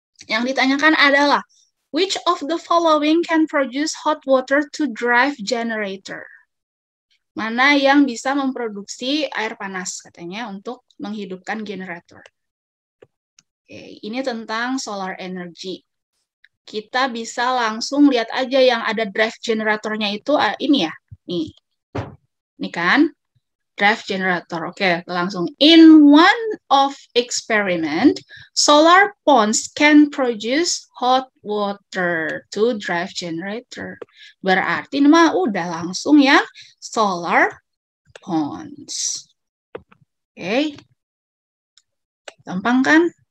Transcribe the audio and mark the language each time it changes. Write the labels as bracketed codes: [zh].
[id] Yang ditanyakan adalah, [en] which of the following can produce hot water to drive generator? [id] Mana yang bisa memproduksi air panas katanya untuk menghidupkan generator. Oke, ini tentang solar energy. Kita bisa langsung lihat aja yang ada drive generatornya itu ini ya. Nih. Ini kan drive generator. Oke, langsung. [en] In one of experiment, solar ponds can produce hot water to drive generator. [id] Berarti ini mah udah langsung ya solar ponds. Oke. Gampang kan?